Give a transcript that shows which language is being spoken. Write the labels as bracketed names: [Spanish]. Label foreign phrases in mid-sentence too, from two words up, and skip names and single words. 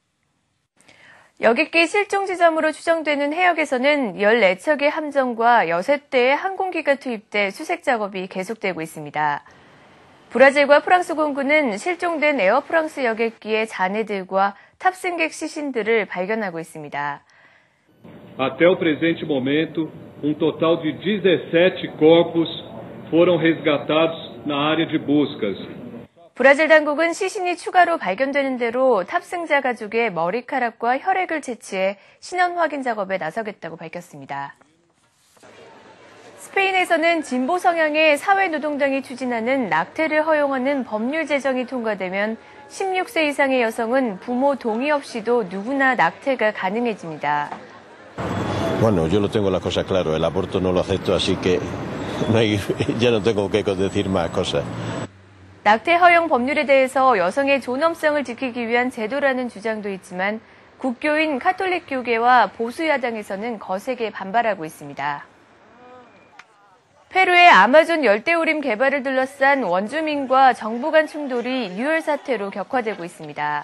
[Korean] 여객기 실종 지점으로 추정되는 해역에서는 14척의 함정과 6대의 항공기가 투입돼 수색 작업이 계속되고 있습니다. 브라질과 프랑스 공군은 실종된 에어프랑스 여객기의 잔해들과 탑승객 시신들을 발견하고 있습니다. [Portuguese] Até o presente momento, total de 17 corpos foram resgatados na área de buscas. [Korean] 브라질 당국은 시신이 추가로 발견되는 대로 탑승자 가족의 머리카락과 혈액을 채취해 신원 확인 작업에 나서겠다고 밝혔습니다. 스페인에서는 진보 성향의 사회노동당이 추진하는 낙태를 허용하는 법률 제정이 통과되면 16세 이상의 여성은 부모 동의 없이도 누구나 낙태가 가능해집니다. [Spanish] Bueno, yo lo tengo la cosa claro. El aborto no lo acepto, así que Ya no tengo que decir más cosas. [Korean] 낙태 허용 법률에 대해서 여성의 존엄성을 지키기 위한 제도라는 주장도 있지만 국교인 카톨릭교계와 보수야당에서는 거세게 반발하고 있습니다. 페루의 아마존 열대우림 개발을 둘러싼 원주민과 정부 간 충돌이 유혈 사태로 격화되고 있습니다.